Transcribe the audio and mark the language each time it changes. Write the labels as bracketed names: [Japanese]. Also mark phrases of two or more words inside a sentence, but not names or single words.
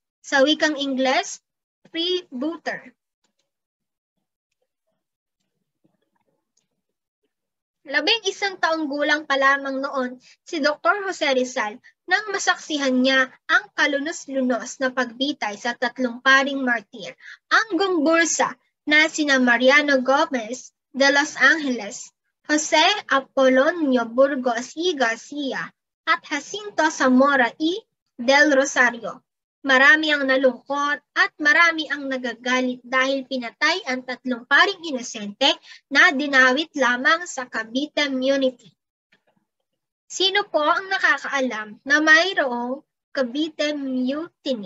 [Filipino] Sa wikang Ingles, freebooter. Labing-isang taong gulang pa lamang noon si Dr. Jose Rizal nang masaksihan niya ang kalunos-lunos na pagbitay sa tatlong paring martir, ang Gumbursa na sina Mariano Gomez de Los Angeles, Jose Apolonio Burgos y Garcia at Jacinto Zamora y del Rosario. Marami ang nalungkot at marami ang nagagalit dahil pinatay ang tatlong paring inosente na dinawit lamang sa Cavite Mutiny. Sino po ang nakakaalam na mayroong Cavite Mutiny?